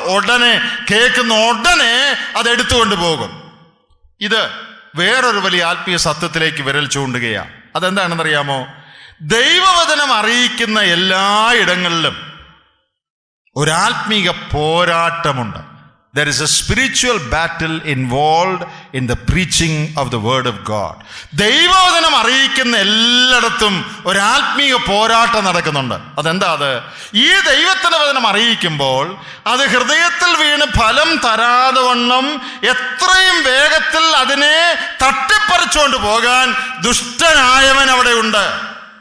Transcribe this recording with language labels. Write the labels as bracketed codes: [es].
[ml] ഉടനെ, കേൾക്കുന്ന ഉടനെ അത് എടുത്തുകൊണ്ട് പോകും. ഇത് വേറൊരു വലിയ ആത്മീയ സത്യത്തിലേക്ക് വിരൽ ചൂണ്ടുകയാണ്. അതെന്താണെന്നറിയാമോ? ദൈവവചനം അറിയിക്കുന്ന എല്ലായിടങ്ങളിലും ഒരാത്മീക പോരാട്ടമുണ്ട്. [en] There is a spiritual battle involved in the preaching of the word of God. [ml] ദൈവവചനം അറിയിക്കുന്ന എല്ലായിടത്തും ഒരാത്മീയ പോരാട്ടം നടക്കുന്നുണ്ട്. അതെന്താ അത്? ഈ ദൈവത്തിൻ്റെ വചനം അറിയിക്കുമ്പോൾ അത് ഹൃദയത്തിൽ വീണ് ഫലം തരാതെ വണ്ണം എത്രയും വേഗത്തിൽ അതിനെ തട്ടിപ്പറിച്ചുകൊണ്ട് പോകാൻ ദുഷ്ടനായവൻ അവിടെ ഉണ്ട്.